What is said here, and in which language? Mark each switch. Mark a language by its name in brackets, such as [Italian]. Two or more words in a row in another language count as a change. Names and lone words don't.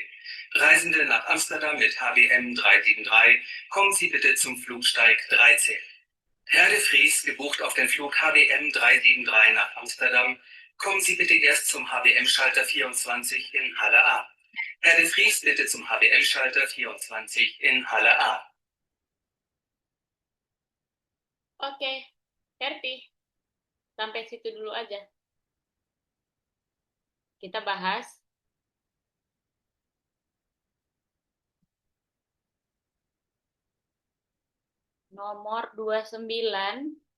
[German] Reisende nach Amsterdam mit HBM 373, kommen Sie bitte zum Flugsteig 13. Herr de Vries, gebucht auf den Flug HBM 373 nach Amsterdam, kommen Sie bitte erst zum HBM-Schalter 24 in Halle A. Herr de Vries, bitte zum HBM-Schalter 24 in Halle A. [Indonesian] Oke, Herti. Sampai situ dulu aja. Kita bahas nomor 29.